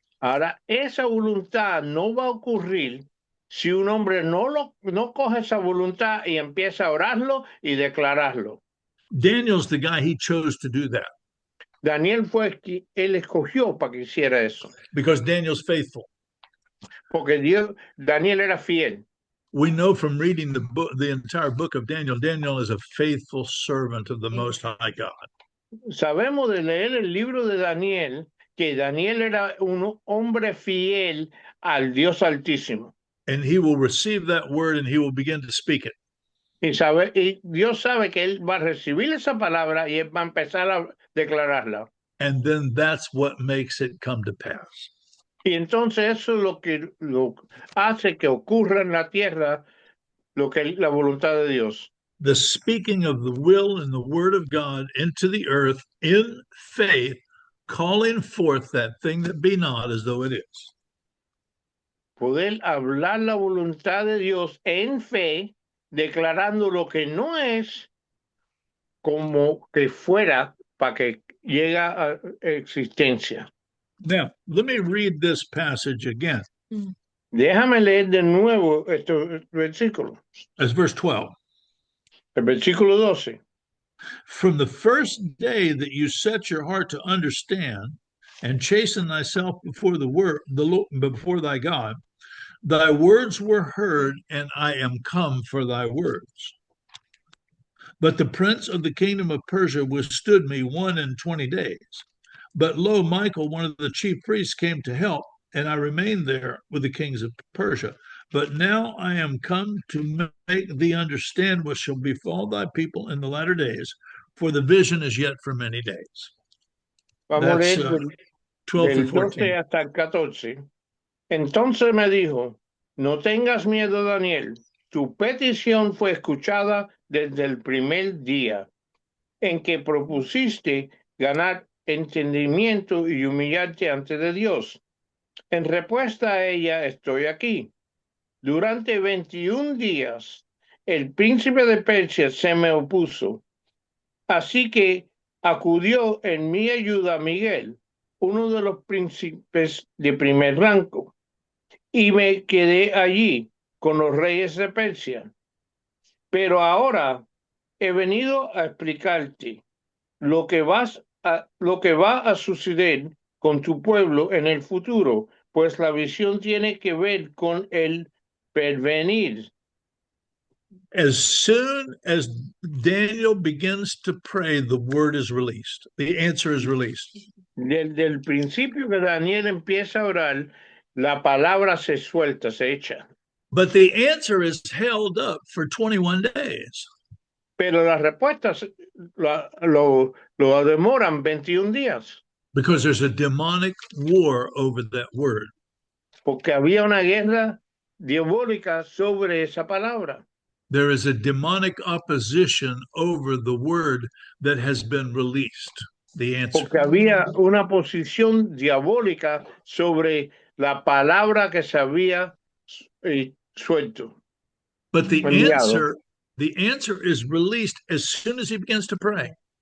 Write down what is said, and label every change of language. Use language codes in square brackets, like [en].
[es] Ahora, esa voluntad no va a ocurrir si un hombre no coge esa voluntad y empieza a orarlo y declararlo. [en] Daniel's the guy he chose to do that [es] Daniel fue quien él escogió para que hiciera eso, [en] because Daniel's faithful. [es] porque Daniel era fiel. [en] We know from reading the entire book of Daniel, Daniel is a faithful servant of the Most High God. [es] Sabemos de leer el libro de Daniel que Daniel era un hombre fiel al Dios Altísimo. [en] And he will receive that word and he will begin to speak it. [es] Y Dios sabe que él va a recibir esa palabra y él va a empezar a declararla. [en] And then that's what makes it come to pass. [es] Y entonces eso es lo hace que ocurra en la tierra lo que es la voluntad de Dios. [en] The speaking of the will and the word of God into the earth in faith, calling forth that thing that be not as though it is. [es] Poder hablar la voluntad de Dios en fe, declarando lo que no es como que fuera para que llegue a existencia. [en] Now, let me read this passage again. [es] Déjame leer de nuevo este versículo. [en] As verse 12. [es] El versículo 12. [en] From the first day that you set your heart to understand and chasten thyself before before thy God, thy words were heard, and I am come for thy words. But the prince of the kingdom of Persia withstood me 21 days. But lo, Michael, one of the chief priests, came to help, and I remained there with the kings of Persia. But now I am come to make thee understand what shall befall thy people in the latter days, for the vision is yet for many days. [es] Vamos a [en] That's, [es] leer 12 del [en] and 14. [es] 12 hasta el 14. Entonces me dijo, no tengas miedo, Daniel, tu petición fue escuchada desde el primer día en que propusiste ganar entendimiento y humillarte ante de Dios. En respuesta a ella estoy aquí. Durante 21 días el príncipe de Persia se me opuso. Así que acudió en mi ayuda Miguel, uno de los príncipes de primer rango, y me quedé allí con los reyes de Persia. Pero ahora he venido a explicarte lo que va a suceder con tu pueblo en el futuro, pues la visión tiene que ver con el pervenir. [en] As soon as Daniel begins to pray, the word is released. The answer is released. [es] Desde el principio que Daniel empieza a orar, la palabra se suelta, se echa. [en] But the answer is held up for 21 days. [es] Pero las respuestas lo demoran 21 días. [en] Because there's a demonic war over that word. [es] Porque había una guerra diabólica sobre esa palabra. [en] There is a demonic opposition over the word that has been released. The answer. [es] Porque había una posición diabólica sobre la palabra que se había suelto. [en] But the [es] enviado. [en] answer is released as soon as he begins to pray.